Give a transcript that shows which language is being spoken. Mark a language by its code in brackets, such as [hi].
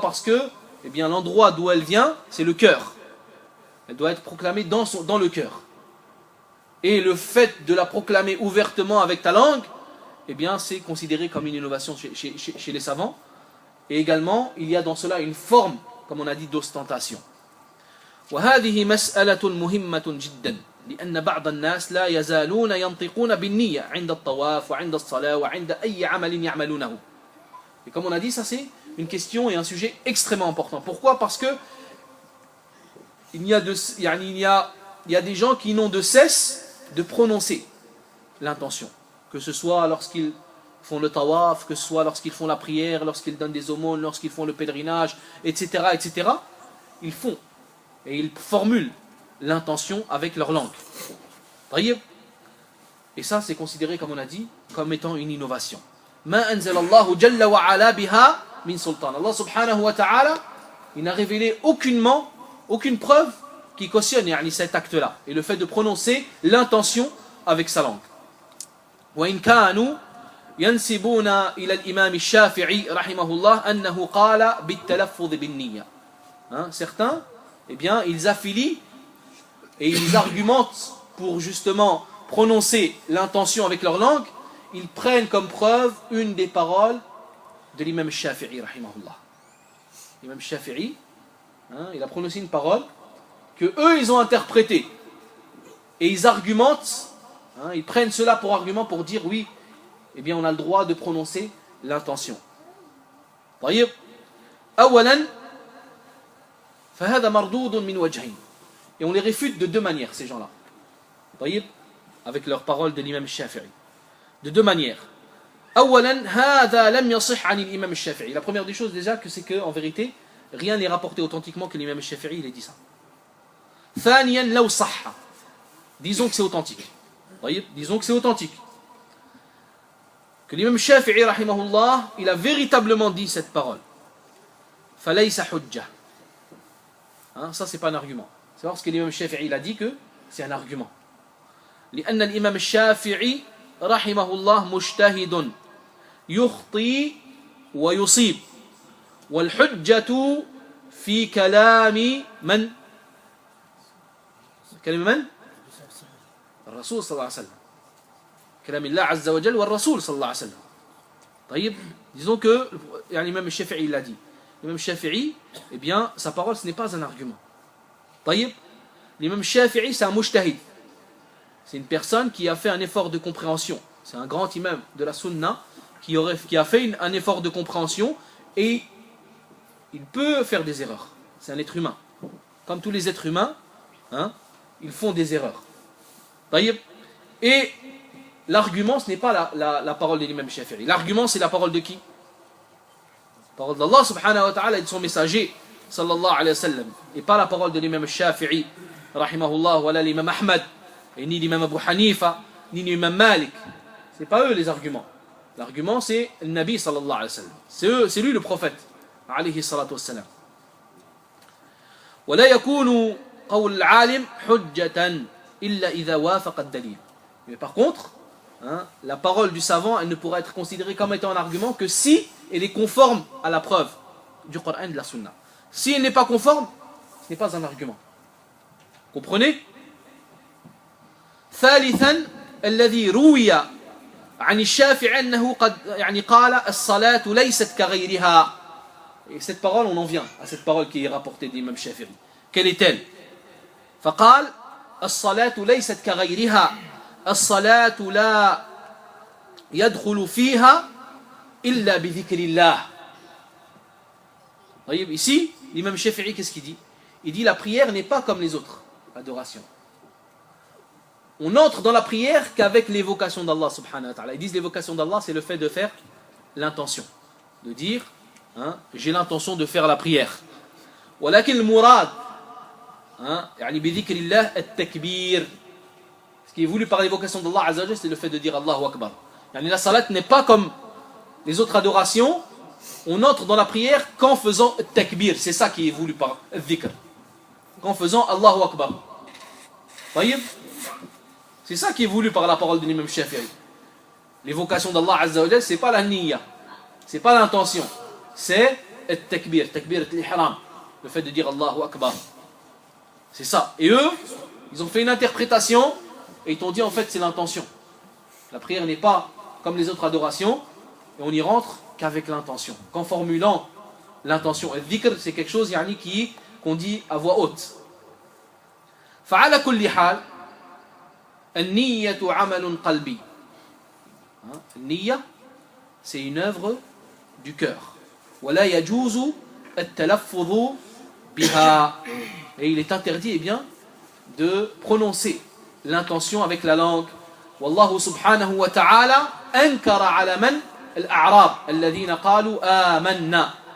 [fr] Parce que eh bien, l'endroit d'où elle vient, c'est le cœur. Elle doit être proclamée dans le cœur. Et le fait de la proclamer ouvertement avec ta langue, eh bien, c'est considéré comme une innovation chez les savants. Et également, il y a dans cela une forme, comme on a dit, d'ostentation. [ar] وهذه مسألة مهمة جدا لأن بعض الناس لا يزالون ينطقون بالنية عند الطواف وعند الصلاة وعند أي عمل يعملونه. [fr] Et comme on a dit, ça c'est une question et un sujet extrêmement important. Pourquoi? Parce que il y a des gens qui n'ont de cesse de prononcer l'intention, que ce soit lorsqu'ils font le tawaf, que ce soit lorsqu'ils font la prière, lorsqu'ils donnent des aumônes, lorsqu'ils font le pèlerinage, etc., etc. Ils font et ils formulent l'intention avec leur langue. Et ça, c'est considéré, comme on a dit, comme étant une innovation. [ar] Ma anzalallahu jalla wa ala biha min sultan. [fr] Allah subhanahu wa ta'ala, il n'a révélé aucune preuve qui cautionne cet acte-là, et le fait de prononcer l'intention avec sa langue. [ar] وإن كانوا ينسبون إلى الإمام الشافعي رحمه الله أنه قال بالتلفظ بالنية. [fr] Certains, eh bien, ils affilient et ils argumentent pour justement prononcer l'intention avec leur langue. Ils prennent comme preuve une des paroles de l'imam Shafi'i rahimahullah. L'imam Shafi'i, il a prononcé une parole que eux ils ont interprétée, et ils argumentent, ils prennent cela pour argument pour dire oui, eh bien on a le droit de prononcer l'intention. [ar] طيب أولا فهذا مردود من وجهين. [fr] Et on les réfute de deux manières, ces gens-là. طيب, avec leurs paroles de l'imam Shafi'i. De deux manières. [ar] أولا هذا لم يصح عن الإمام الشافعي. [fr] La première des choses déjà, c'est que en vérité rien n'est rapporté authentiquement que l'imam Shafi'i il ait dit ça. [ar] ثانيا لو صح. [fr] Disons que c'est authentique. Disons que c'est authentique. Que l'imam Shafi'i rahimahullah, il a véritablement dit cette parole. [ar] فليس حجة. [fr] Ça c'est pas un argument. C'est parce que l'imam Shafi'i il a dit que c'est un argument. [ar] لأن الإمام الشافعي رحمه الله مجتهد يخطي ويصيب والحجة في كلام من؟ كلام من؟ الرسول صلى الله عليه وسلم. كلام الله عز وجل والرسول صلى الله عليه وسلم. [fr] طيب, disons que l'imam Shafi'i l'a dit. L'imam Shafi'i, eh bien, sa parole ce n'est pas un argument. طيب, l'imam Shafi'i c'est un mujtahid. C'est une personne qui a fait un effort de compréhension. C'est un grand imam de la sunna qui a fait un effort de compréhension, et il peut faire des erreurs. C'est un être humain. Comme tous les êtres humains, ils font des erreurs. Et l'argument, ce n'est pas la parole de l'imam Shafi'i. L'argument, c'est la parole de qui? La parole d'Allah subhanahu wa ta'ala et de son messager, sallallahu alayhi wa sallam. Et pas la parole de l'imam Shafi'i, rahimahullah, ou l'imam Ahmad, et ni l'imam Abu Hanifa, ni l'imam Malik. Ce n'est pas eux les arguments. L'argument, c'est le Nabi sallallahu alayhi wa sallam. C'est lui le prophète, alayhi salatu wa sallam. [ar] ولا يكون قول العالم حجة إلا إذا وافق الدليل. [fr] Mais par contre, hein, la parole du savant, elle ne pourra être considérée comme étant un argument que si elle est conforme à la preuve du Coran et de la Sunna. Si elle n'est pas conforme, ce n'est pas un argument. Comprenez? [ar] ثالثا الذي روي عن الشافعي أنه قد يعني قال الصلاة ليست كغيرها. [fr] Et cette parole, on en vient à cette parole qui est rapportée d'Imam Shafi'i. Quelle est-elle? [ar] فقال الصلاة ليست كغيرها الصلاة لا يدخل فيها إلا بذكر الله. [fr] Ici, l'imam Shafi'i, qu'est-ce qu'il dit? Il dit la prière n'est pas comme les autres adorations. On entre dans la prière qu'avec l'évocation d'Allah subhanahu wa ta'ala. Ils disent l'évocation d'Allah, c'est le fait de faire l'intention. De dire, hein, j'ai l'intention de faire la prière. [ar] ولكن المراد يعني بذكر الله التكبير. [fr] Ce qui est voulu par l'évocation d'Allah Azza wa Jalla, c'est le fait de dire Allahu Akbar. Yani la salat n'est pas comme les autres adorations. On entre dans la prière qu'en faisant takbir. C'est ça qui est voulu par dhikr. Qu'en faisant Allahu Akbar. Voyez? C'est ça qui est voulu par la parole de l'imam Shafi'i. L'évocation d'Allah Azza wa Jalla, c'est pas la niyya. C'est pas l'intention. C'est le takbir. Takbir l'ihram. Le fait de dire Allahu Akbar. C'est ça. Et eux, ils ont fait une interprétation et ils t'ont dit en fait c'est l'intention. La prière n'est pas comme les autres adorations et on y rentre qu'avec l'intention. Qu'en formulant l'intention. Et le dhikr, c'est quelque chose yani, qu'on dit à voix haute. [ar] فعلى كل حال النية عمل قلبي. [fr] النية, c'est une œuvre du cœur. [ar] ولا يجوز التلفظ بها. [fr] Et il est interdit, eh bien, de prononcer l'intention avec la langue. [ar] والله سبحانه وتعالى أنكر على من الأعراب الذين قالوا آمنا.